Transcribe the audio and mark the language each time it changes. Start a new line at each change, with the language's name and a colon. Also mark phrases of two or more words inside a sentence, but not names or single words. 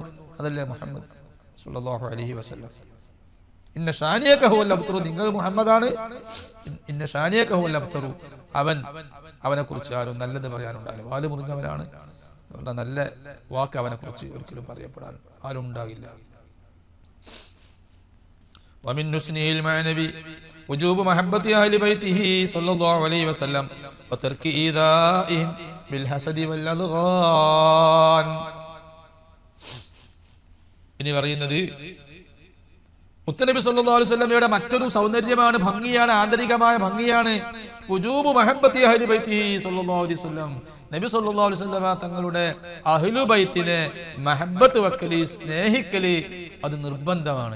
Malayalam: അതല്ലേ മുഹമ്മദ്
Arabic: صلى الله عليه وسلم? إن شانئك هو الأبتر,
Malayalam: നിങ്ങൾ മുഹമ്മദാണ്.
Arabic: إن شانئك هو الأبتر,
Malayalam: അവനെ കുറിച്ച് ആരും നല്ലത് പറയാനുണ്ടാവില്ല. വാല് മുറിഞ്ഞവരാണ്, നല്ല വാക്ക് അവനെ കുറിച്ച് ഒരിക്കലും പറയപ്പെടാൻ ആരും ഉണ്ടാകില്ല.
Arabic: ومن حسنه المعنوي وجوب محبة أهل بيته صلى الله عليه وسلم وترك إيذائهم بالحسد والأضغان.
Malayalam: ഇനി പറയുന്നത് മുത്തനബി
Arabic: صلى الله عليه وسلم
Malayalam: മറ്റൊരു സൗന്ദര്യമാണ്, ഭംഗിയാണ്, ആന്തരികമായ ഭംഗിയാണ്.
Arabic: وجوب محبة أهل بيته صلى الله عليه وسلم,
Malayalam: നബി
Arabic: صلى الله عليه وسلم
Malayalam: തങ്ങളുടെ അഹ്ലു ബൈത്തിനെ മഹബ്ബത്ത് വെക്കല്, സ്നേഹിക്കല് അത് നിർബന്ധമാണ്.